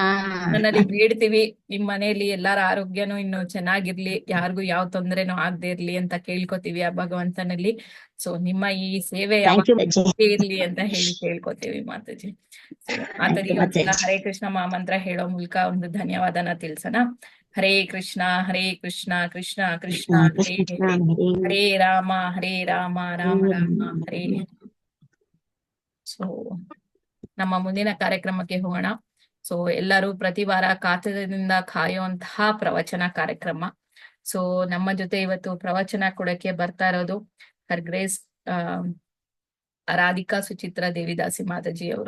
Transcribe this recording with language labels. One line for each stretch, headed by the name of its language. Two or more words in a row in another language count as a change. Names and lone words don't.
Kannada: ನನ್ನಲ್ಲಿ ಬೇಡ್ತೀವಿ ನಿಮ್ ಮನೆಯಲ್ಲಿ ಎಲ್ಲಾರ ಆರೋಗ್ಯನೂ ಇನ್ನು ಚೆನ್ನಾಗಿರ್ಲಿ, ಯಾರಿಗೂ ಯಾವ ತೊಂದರೆನೂ ಆಗದೆ ಇರ್ಲಿ ಅಂತ ಕೇಳ್ಕೊತೀವಿ ಆ ಭಗವಂತನಲ್ಲಿ. ಸೊ ನಿಮ್ಮ ಈ ಸೇವೆ
English: thank you
Kannada: ಯಾವಾಗ ಮಾತಾಜಿ. ಇರ್ಲಿ ಅಂತ ಹೇಳಿ ಕೇಳ್ಕೊತೀವಿ ಮಾತಾಜಿ. ಸೊ ಥ್ಯಾಂಕ್ ಮಾತಾಜಿ ಯು ಒಂದ್ಸಲ ಮಾತಾಜಿ. ಹರೇ ಕೃಷ್ಣ ಮಹಾಮಂತ್ರ ಹೇಳೋ ಮೂಲಕ ಒಂದು ಧನ್ಯವಾದನ ತಿಳಿಸೋಣ.
Sanskrit: ಹರೇ ಕೃಷ್ಣ ಕೃಷ್ಣ ಕೃಷ್ಣ ಕೃಷ್ಣ ಹರೇ ಕೃಷ್ಣ ಹರೇ, ಹರೇ ಹರೇ ರಾಮ ರಾಮ ರಾಮ ಹರೇ.
Kannada: ಸೊ ನಮ್ಮ ಮುಂದಿನ ಕಾರ್ಯಕ್ರಮಕ್ಕೆ ಹೋಗೋಣ. ಸೊ ಎಲ್ಲರೂ ಪ್ರತಿ ವಾರ ಕಾತರದಿಂದ ಕಾಯುವಂತಹ ಪ್ರವಚನ ಕಾರ್ಯಕ್ರಮ. ಸೊ ನಮ್ಮ ಜೊತೆ ಇವತ್ತು ಪ್ರವಚನ ಕೊಡಕ್ಕೆ ಬರ್ತಾ ಇರೋದು
English: her grace
Kannada: ರಾಧಿಕಾ ಸುಚಿತ್ರ ದೇವಿದಾಸಿ ಮಾತಾಜಿ ಅವರು.